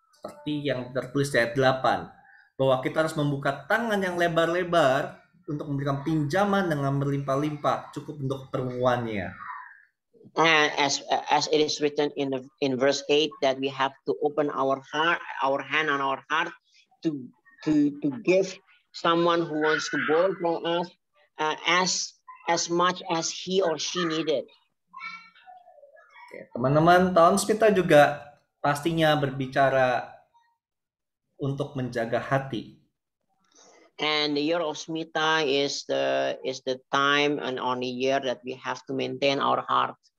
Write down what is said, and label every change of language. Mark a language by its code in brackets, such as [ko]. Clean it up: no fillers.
[id] Seperti yang tertulis di ayat 8, bahwa kita harus membuka tangan yang lebar-lebar untuk memberikan pinjaman dengan berlimpah-limpah, cukup untuk keperluannya. [en] And as it is written in verse 8, that we have to open our heart, our hand on our heart to give someone who wants to borrow from us as much as he or she needed. [id] Oke, teman-teman, tahun Smita juga pastinya berbicara untuk menjaga hati. [en] And the year of Smita is the time and only year that we have to maintain our heart.